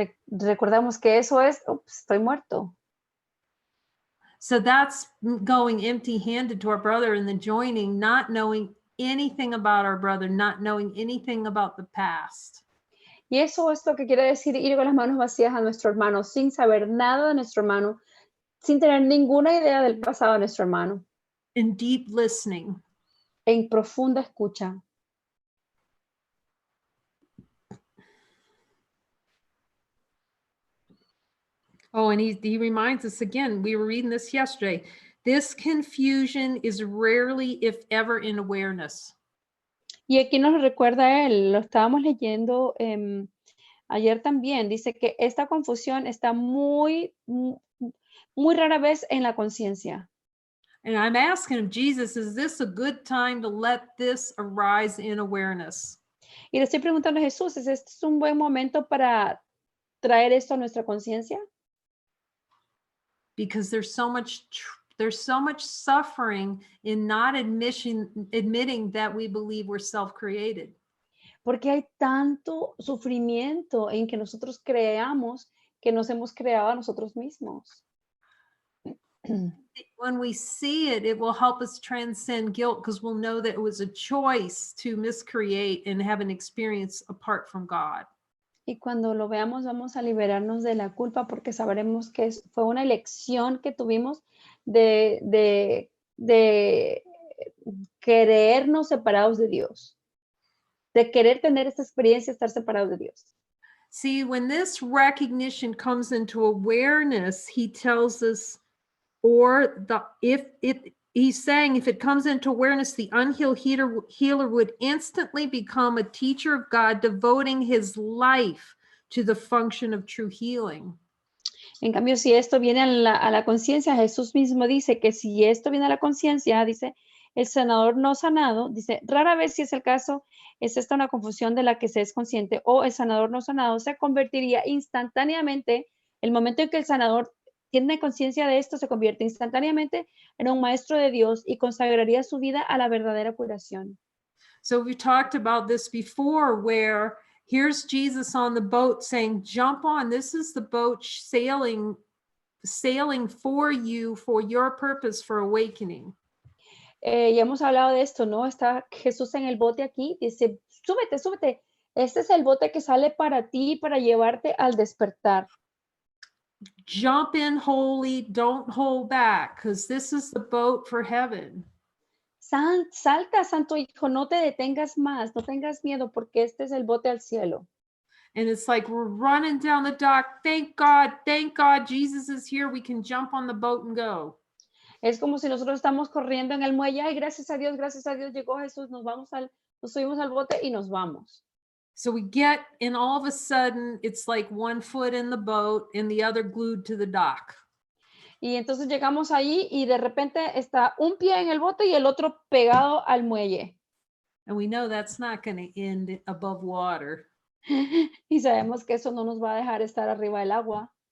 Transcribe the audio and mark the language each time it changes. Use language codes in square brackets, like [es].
[es] Recordamos que eso es, estoy muerto. [en] So that's going empty-handed to our brother in the joining, not knowing anything about our brother, not knowing anything about the past. [es] Y eso es lo que quiere decir ir con las manos vacías a nuestro hermano, sin saber nada de nuestro hermano, sin tener ninguna idea del pasado de nuestro hermano, [en] in deep listening. [es] en profunda escucha. [en] Oh, and he reminds us again, we were reading this yesterday. This confusion is rarely, if ever, in awareness. [es] Y aquí nos lo recuerda él, lo estábamos leyendo ayer también, dice que esta confusión está muy rara vez en la conciencia. [en] And I'm asking him, Jesus, is this a good time to let this arise in awareness? [es] Y le estoy preguntando a Jesús, ¿es este un buen momento para traer esto a nuestra conciencia? [en] Because there's so much suffering in not admitting that we believe we're self-created. [es] Porque hay tanto sufrimiento en que nosotros creamos que nos hemos creado a nosotros mismos. [en] When we see it, it will help us transcend guilt because we'll know that it was a choice to miscreate and have an experience apart from God. [es] Y cuando lo veamos, vamos a liberarnos de la culpa porque sabremos que fue una elección que tuvimos de querernos separados de Dios, de querer tener esta experiencia, estar separados de Dios. [en] See, when this recognition comes into awareness, he tells us, or he's saying, if it comes into awareness, the unhealed healer would instantly become a teacher of God, devoting his life to the function of true healing. [es] En cambio, si esto viene a la conciencia, Jesús mismo dice que si esto viene a la conciencia, dice, el sanador no sanado, dice, rara vez si es el caso, es esta una confusión de la que se es consciente, o el sanador no sanado se convertiría instantáneamente, el momento en que el sanador tiene conciencia de esto, se convierte instantáneamente en un maestro de Dios y consagraría su vida a la verdadera curación. [en] So we talked about this before, where here's Jesus on the boat saying, jump on, this is the boat sailing for you, for your purpose, for awakening. [es] Ya hemos hablado de esto, ¿no? Está Jesús en el bote aquí, dice, súbete, súbete. Este es el bote que sale para ti, para llevarte al despertar. [en] Jump in holy, don't hold back, because this is the boat for heaven. [es] Salta, Santo Hijo, no te detengas más, no tengas miedo, porque este es el bote al cielo. [en] And it's like we're running down the dock. Thank God, Jesus is here. We can jump on the boat and go. [es] Es como si nosotros estamos corriendo en el muelle, ay, gracias a Dios, llegó Jesús, nos subimos al bote y nos vamos. [en] So we get, and all of a sudden, it's like one foot in the boat and the other glued to the dock. [es] Y entonces llegamos ahí y de repente está un pie en el bote y el otro pegado al muelle. [en] And we know that's not going to end above water. [es] Y sabemos que eso no nos va a dejar estar arriba del agua.